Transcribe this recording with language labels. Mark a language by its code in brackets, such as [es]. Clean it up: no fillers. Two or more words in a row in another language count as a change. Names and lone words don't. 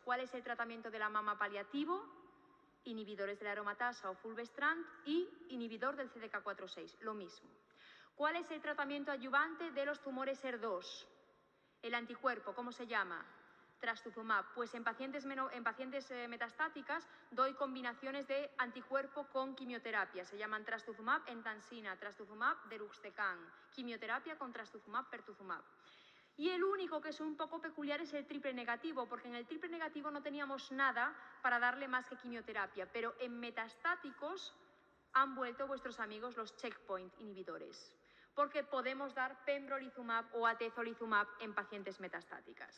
[es] ¿Cuál es el tratamiento de la mama paliativo? Inhibidores de la aromatasa o fulvestrant y inhibidor del CDK4/6, lo mismo. ¿Cuál es el tratamiento adyuvante de los tumores ER2? El anticuerpo, ¿cómo se llama? Trastuzumab. Pues en pacientes metastáticas doy combinaciones de anticuerpo con quimioterapia. Se llaman trastuzumab entansina, trastuzumab deruxtecan. Quimioterapia con trastuzumab pertuzumab. Y el único que es un poco peculiar es el triple negativo, porque en el triple negativo no teníamos nada para darle más que quimioterapia, pero en metastáticos han vuelto vuestros amigos los checkpoint inhibidores, porque podemos dar pembrolizumab o atezolizumab en pacientes metastáticas.